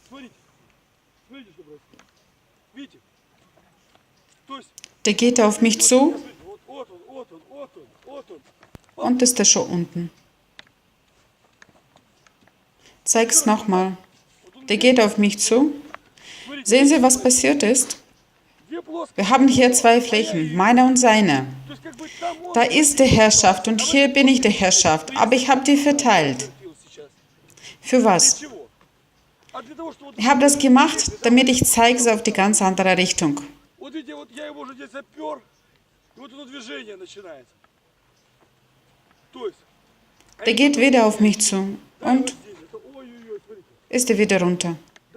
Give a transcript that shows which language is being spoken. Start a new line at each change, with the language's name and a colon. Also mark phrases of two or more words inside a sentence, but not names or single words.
Russian: Смотрите. Смотрите, что происходит. Видите? То есть,
German: Der geht auf mich zu
Russian: смотрите, вот он, вот он, вот он, вот он.
German: und ist er schon unten. Zeig's nochmal. Der geht auf mich zu.
Russian: Смотрите,
German: Sehen Sie, was passiert ist?
Russian: две плоскости.
German: Wir haben hier zwei Flächen, meine und seine.
Russian: То есть, как бы там он
German: Da ist die Herrschaft und hier bin ich die Herrschaft, aber ich habe die verteilt.
Russian: терпел сейчас.
German: Für
Russian: Для
German: was?
Russian: чего? А для того, что вот,
German: Ich habe das gemacht, damit ich zeige es auf die ganz andere Richtung.
Russian: вот видите, вот я его уже здесь опер, и вот это движение начинается. То есть,
German: Der geht wieder auf mich zu
Russian: да, и вот
German: und
Russian: здесь, это ой-ой-ой, смотрите.
German: ist er wieder runter.